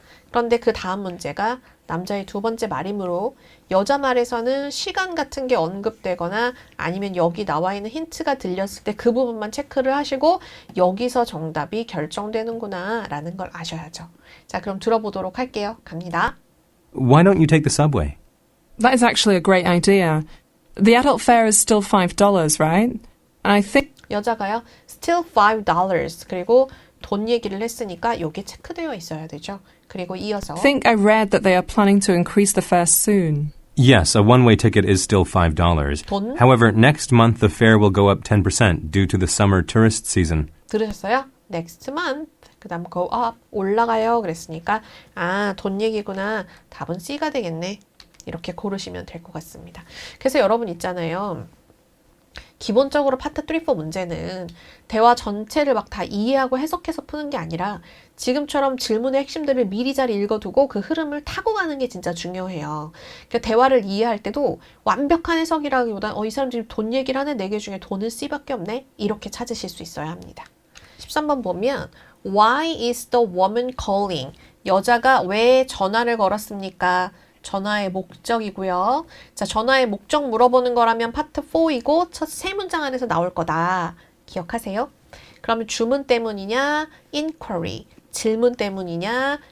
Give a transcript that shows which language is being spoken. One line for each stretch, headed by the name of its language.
Korean: 그런데 그 다음 문제가 남자의 두 번째 말이므로 여자 말에서는 시간 같은 게 언급되거나 아니면 여기 나와 있는 힌트가 들렸을 때 그 부분만 체크를 하시고 여기서 정답이 결정되는구나 라는 걸 아셔야죠. 자, 그럼 들어보도록 할게요. 갑니다.
English: Why don't you take the subway? That is actually a great idea. The adult fare is still $5, right? And I think
Korean: 여자가요. Still $5. 그리고 돈 얘기를 했으니까 여기 체크되어 있어야 되죠. 그리고 이어서
English: I read that they are planning to increase the fare soon. Yes, a one-way ticket is still $5.
Korean: 돈
English: However, next month the fare will go up 10% due to the summer tourist season.
Korean: 들으셨어요? Next month. 그 다음 go up. 올라가요. 그랬으니까 아, 돈 얘기구나. 답은 C가 되겠네. 이렇게 고르시면 될 것 같습니다. 그래서 여러분 있잖아요. 기본적으로 파트 3, 4 문제는 대화 전체를 막 다 이해하고 해석해서 푸는 게 아니라 지금처럼 질문의 핵심들을 미리 잘 읽어두고 그 흐름을 타고 가는 게 진짜 중요해요. 그러니까 대화를 이해할 때도 완벽한 해석이라기보다는 이 사람 지금 돈 얘기를 하네. 4개 중에 돈은 C밖에 없네. 이렇게 찾으실 수 있어야 합니다.
English: 13번 보면 Why is the woman calling?
Korean: 여자가 왜 전화를 걸었습니까? 전화의 목적이고요. 자, 전화의 목적 물어보는 거라면 파트 4이고 첫 세 문장 안에서 나올 거다. 기억하세요? 그러면 주문 때문이냐? inquiry, 질문 때문이냐?